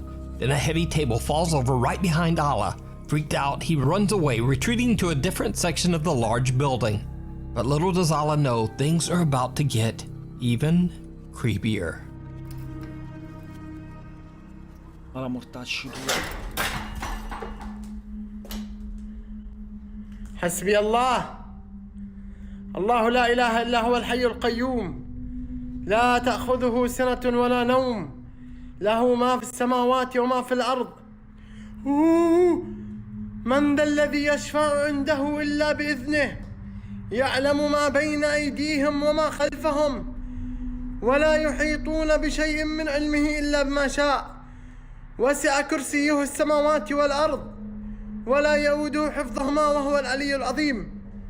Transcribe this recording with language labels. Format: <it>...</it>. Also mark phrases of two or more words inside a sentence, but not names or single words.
<en>Then a heavy table falls over right behind Allah. Freaked out, he runs away, retreating to a different section of the large building. But little does Allah know, things are about to get even creepier.</en> <it>Alla mortacci tu.</it> <ar>حسبي الله. الله لا إله إلا هو الحي القيوم لا تأخذه سنة ولا نوم له ما في السماوات وما في الأرض من ذا الذي يشفع عنده إلا بإذنه يعلم ما بين أيديهم وما خلفهم ولا يحيطون بشيء من علمه إلا بما شاء وسع كرسيه السماوات والأرض ولا يؤوده حفظهما وهو العلي العظيم.</ar>